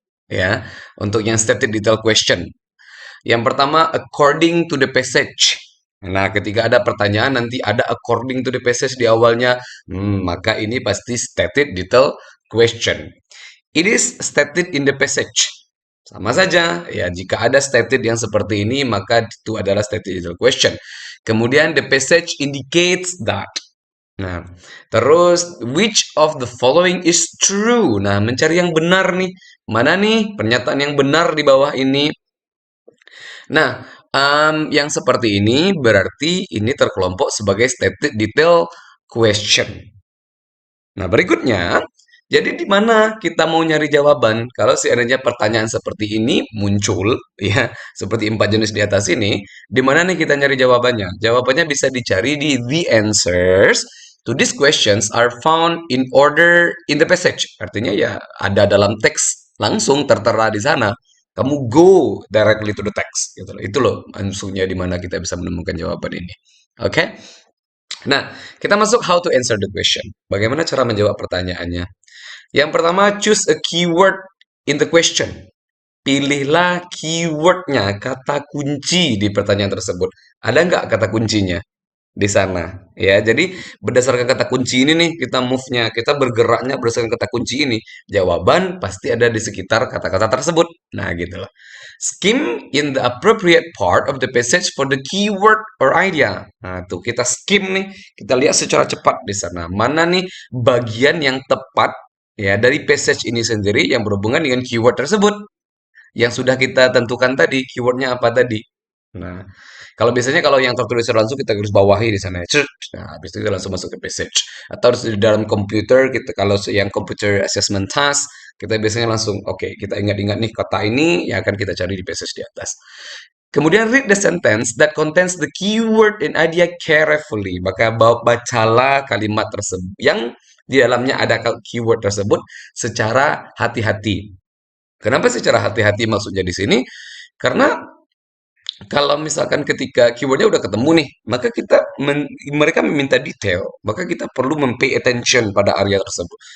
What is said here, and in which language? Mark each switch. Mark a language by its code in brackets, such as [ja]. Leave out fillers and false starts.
[id] Ya, untuk yang [en] stated detail question. [id] Yang pertama, [en] according to the passage. [id] Nah, ketika ada pertanyaan nanti ada [en] according to the passage [id] di awalnya, maka ini pasti [en] stated detail question. It is stated in the passage. [id] Sama saja, ya jika ada stated yang seperti ini, maka itu adalah [en] stated detail question. Kemudian the passage indicates that. [id] Nah, terus [en] which of the following is true? [id] Nah, mencari yang benar nih. Mana nih pernyataan yang benar di bawah ini? Nah, yang seperti ini berarti ini terkelompok sebagai [en] stated detail question. [id] Nah, berikutnya, jadi di mana kita mau nyari jawaban? Kalau seandainya pertanyaan seperti ini muncul, ya, seperti 4 jenis di atas ini, di mana nih kita nyari jawabannya? Jawabannya bisa dicari di [en] the answers to these questions are found in order in the passage. [id] Artinya ya ada dalam teks langsung tertera di sana. Kamu [en] go directly to the text, [id] gitu loh. Itu loh maksudnya di mana kita bisa menemukan jawaban ini. Oke? Okay? Nah, kita masuk [en] how to answer the question. [id] Bagaimana cara menjawab pertanyaannya? Yang pertama, [en] choose a keyword in the question. [id] Pilihlah keywordnya, kata kunci di pertanyaan tersebut. Ada nggak kata kuncinya di sana? Ya, jadi berdasarkan kata kunci ini nih kita move-nya, kita bergeraknya berdasarkan kata kunci ini. Jawaban pasti ada di sekitar kata-kata tersebut. Nah, gitu loh. [en] Skim in the appropriate part of the passage for the keyword or idea. [id] Nah, tuh kita skim nih, kita lihat secara cepat di sana. Mana nih bagian yang tepat ya dari passage ini sendiri yang berhubungan dengan keyword tersebut yang sudah kita tentukan tadi, keywordnya apa tadi. Nah, kalau biasanya kalau yang tertulis langsung kita garis bawahi di sana. Nah, habis itu kita langsung masuk ke passage. Atau di dalam komputer kita kalau yang [en] computer assessment task [id] kita biasanya langsung oke, kita ingat-ingat nih kata ini yang akan kita cari di passage di atas. [en] Kemudian read the sentence that contains the keyword and idea carefully. [id] Maka bacalah kalimat tersebut yang di dalamnya ada keyword tersebut secara hati-hati. Kenapa secara hati-hati maksudnya di sini? Karena kalau misalkan ketika keywordnya udah ketemu nih, maka mereka meminta detail, maka kita perlu mempay attention pada area tersebut.